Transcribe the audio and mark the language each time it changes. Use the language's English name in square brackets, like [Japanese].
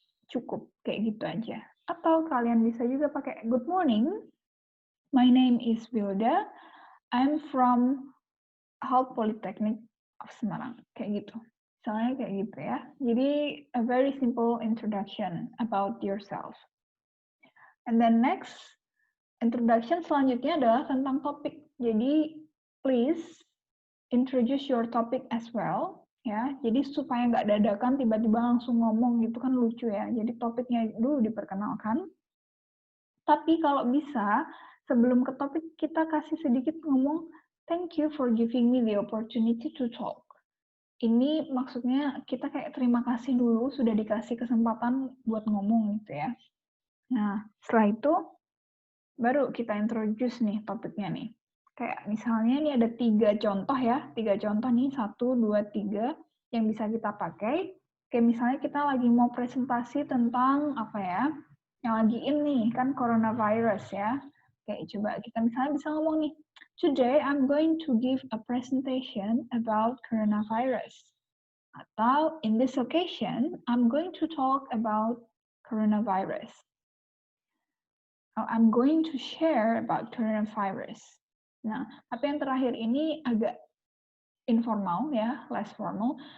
[Indonesian] Cukup kayak gitu aja. Atau kalian bisa juga pakai [English] good morning. My name is Wilda. I'm from Health Polytechnic of Semarang, [Indonesian] kayak gitu. Misalnya kayak gitu ya. [English] Jadi a very simple introduction about yourself. And then next, [Indonesian] introduction selanjutnya adalah tentang topik. [English] Jadi please introduce your topic as well. [Indonesian] Ya, jadi supaya nggak dadakan tiba-tiba langsung ngomong gitu kan lucu ya. Jadi topiknya dulu diperkenalkan. Tapi kalau bisa sebelum ke topik kita kasih sedikit ngomong, [English] thank you for giving me the opportunity to talk. [Indonesian] Ini maksudnya kita kayak terima kasih dulu sudah dikasih kesempatan buat ngomong gitu ya. Nah, setelah itu baru kita introduce nih topiknya nih. Kayak misalnya ini ada 3 contoh ya, 3 contoh nih, 1, 2, 3 yang bisa kita pakai. Kayak misalnya kita lagi mau presentasi tentang apa ya, yang lagi ini kan coronavirus ya. Kayak coba kita misalnya bisa ngomong nih, [English] today I'm going to give a presentation about coronavirus. Atau in this occasion, I'm going to talk about coronavirus. I'm going to share about coronavirus. [Indonesian] Nah, tapi yang terakhir ini agak informal ya, [English] less formal.